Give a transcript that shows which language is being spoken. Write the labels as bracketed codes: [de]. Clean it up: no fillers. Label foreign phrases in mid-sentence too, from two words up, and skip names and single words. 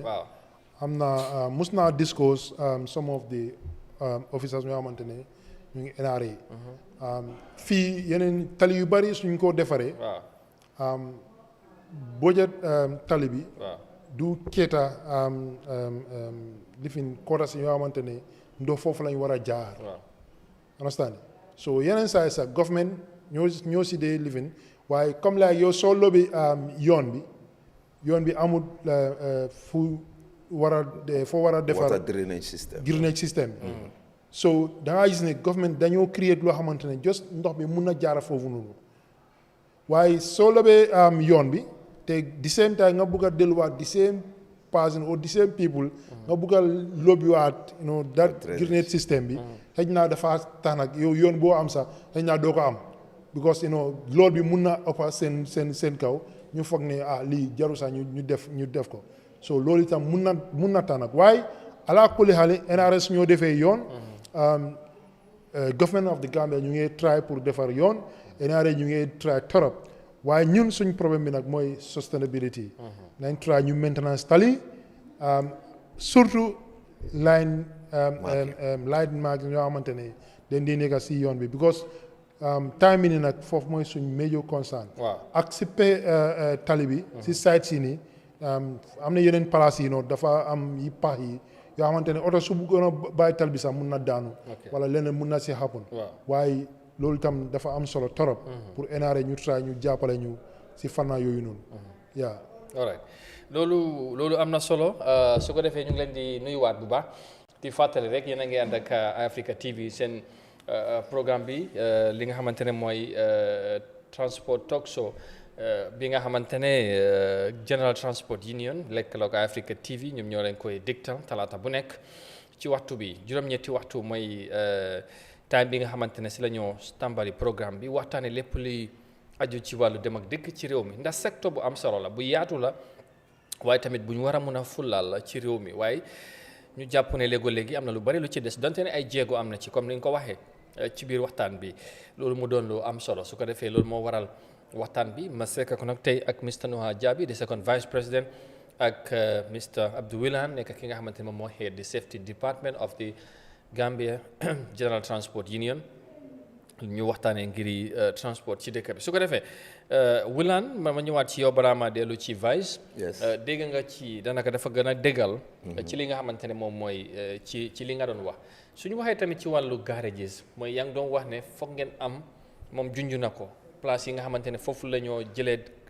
[wo] Waaw. am na mus naa [en] discuss some of the officers [wo] ñoo xamante ne ñu ngi NRA. fii yeneen tali yu bari suñ ko defaree. waaw. budget tali bi. waaw. du keeta lifin quotas yoo xamante ne ndox foofu lañ war a jaar. waaw. understand so yeneen saa yi sax government ñoo si dee lifin waaye comme la yow soo lobi yoon bi amul fu war a foo war a defar [en] water drainage system [wo] so da ngaa gis ne government dañoo create loo xamante ne just ndox bi mun na jaara foofu noonu waaye soo lobee yoon bi te [en] the same time [wo] nga bugg a delluwaat [en] the same person or the same people [wo] nga bugg a lobbywaat [en] that drainage system [wo] bi xëy naa dafa tax nag yow yoon boo am sax xëy naa doo ko am because lool bi mun na ëppa seen kaw ñu foog ne lii jaru sax ñu def ko so loolu itam mun na tax nag waaye ala kulli xaali NRS ñoo defee yoon government of the Gambia ñu ngi try pour defar yoon NRA ñu ngi try torop waaye ñun suñ problème bi nag mooy sustainability nañ try ñu maintenance tali surtout line mark ñoo xamante ne dañ di nekk si yoon bi because time bi ni nag foofu mooy suñ [en] major concern [wo] ak si tali bi si site si nii am na yeneen place yi dafa am yi pax yi yoo xamante ne oto su bëggoon a bàyyi tali bi sax mun na daanu wala leneen mun na si happen waaye loolu itam dafa am solo torop pour NRA ñu try ñu jàppale ñu si fànna yooyu noonu [en] all right [wo] loolu am na solo su ko defee ñu ngi leen di nuyuwaat bu baax di fàttali rek yéen a ngi ànd ak Eyeafrica TV seen programme bi li nga xamante ne mooy [en] transport talk show [wo] bi nga xamante ne General Transport Union lëkkaloog Eyeafrica TV ñoom ñoo leen koy dégtal talaata bu nekk ci waxtu bi juróom-ñetti waxtu mooy time bi nga xamante ne si la ñoo tàmbali programme bi waxtaane lépp luy aju ci wàllu dem ak dikk ci réew mi ndax secteur bu am solo la bu yaatu la waaye tamit bu ñu war a mun a fullaal la ci réew mi waaye ñu jàpp ne léegi am na lu bari lu ci des donte ne ay jéego am na ci comme ni nga ko waxee ci biir waxtaan bi loolu mu doon lu am solo su ko defee loolu moo waral waxtaan bi ma sekk ko nag tey ak Mr Noha Jabi di [en] second vice president [wo] ak Mr Abdou Wilane nekk ki nga xamante ne moom moo [en] head the safety department of the Gambia General Transport Union [wo] ñu waxtaanee ngiri transport ci dëkk bi su ko defee Wilane ma ñëwaat ci yow balaa ma dellu ci vice dégg nga ci danaka dafa gën a déggal ci li nga xamante ne moom mooy ci li nga doon wax suñu waxee tamit ci wàllu garages mooy yaa ngi doon wax ne foog ngeen am moom junj na ko place yi nga xamante ne foofu la ñoo jëlee